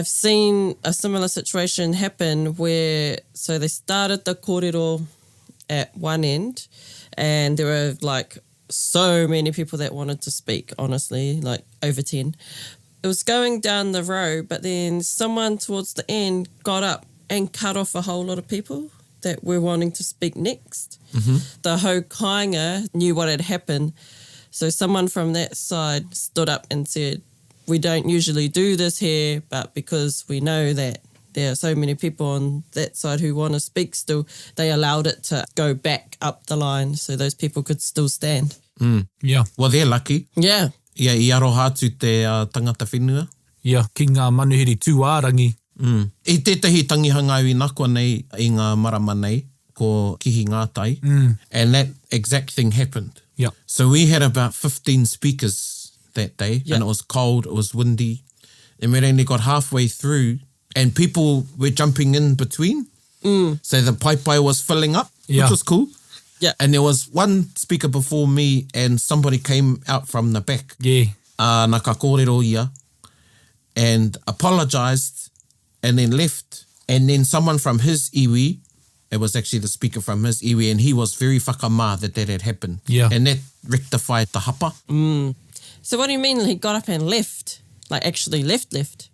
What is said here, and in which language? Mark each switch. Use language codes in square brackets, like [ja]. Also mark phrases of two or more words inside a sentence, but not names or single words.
[en] seen a similar situation happen where, so they started the kōrero at one end and there were like so many people that wanted to speak, honestly, like over 10. It was going down the row, but then someone towards the end got up and cut off a whole lot of people that were wanting to speak next. The [mi] hau kāinga [en] knew what had happened. So someone from that side stood up and said, we don't usually do this here, but because we know that there are so many people on that side who want to speak still, they allowed it to go back up the line so those people could still stand. Yeah. Well, they're lucky. Yeah. [mi] Ia i aroha atu te tangata whenua. [en] Yeah. [mi] Ki ngā manuhiri tūārangi. I tētahi tangihanga i nakua nei i ngā marama nei, ko kihi ngātai. [en] And that exact thing happened. Yeah. So we had about 15 speakers that day. Yeah. And it was cold, it was windy. And we only got halfway through and people were jumping in between. So the pai was filling up, which was cool. Yeah. And there was one speaker before me and somebody came out from the back. Yeah. [mi] Nā ka kōrero ia. [en] And apologised and then left. And then someone from his iwi, it was actually the speaker from his iwi, and he was very whakamā that had happened. Yeah. And that rectified the hapa. So what do you mean he got up and left? Like actually left?